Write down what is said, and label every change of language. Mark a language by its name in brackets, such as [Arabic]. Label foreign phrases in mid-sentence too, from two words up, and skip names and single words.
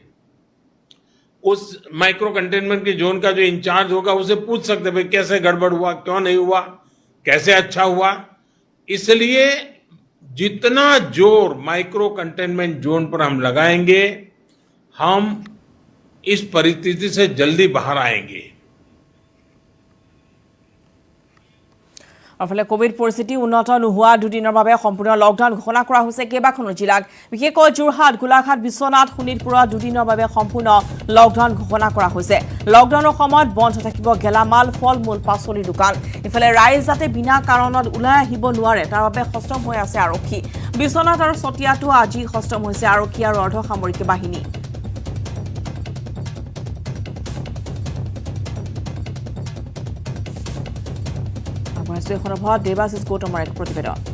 [Hindi] उस [English] micro containment [Hindi] के जोन का जो इंचार्ज होगा उसे पूछ सकते भाई कैसे गड़बड़ हुआ, क्यों नहीं हुआ, कैसे अच्छा हुआ। इसलिए जितना जोर [English] micro containment zone [Hindi] पर हम लगाएंगे, हम इस परिस्थिति से जल्दी बाहर आएंगे। [Assamese] আনফালে কোভিড পৰিস্থিতি উন্নত নোহোৱা দুদিনৰ বাবে সম্পূৰ্ণ লকডাউন ঘোষণা কৰা হৈছে কেইবাখনো জিলাত বিশেষকৈ যোৰহাট গোলাঘাট বিশ্বনাথ শোণিতপুৰত দুদিনৰ বাবে সম্পূৰ্ণ লকডাউন ঘোষণা কৰা হৈছে লকডাউনৰ সময়ত বন্ধ থাকিব গেলামাল ফল-মূল পাচলিৰ দোকান ইফালে ৰাইজ যাতে বিনা কাৰণত ওলাই আহিব নোৱাৰে তাৰ বাবে সষ্টম হৈ আছে আৰক্ষী বিশ্বনাথ আৰু চতিয়াটো আজি সষ্টম হৈছে আৰক্ষী আৰু অৰ্ধসামৰিক বাহিনী দেৱাশিষ গৌতমৰ এক প্ৰতিবেদন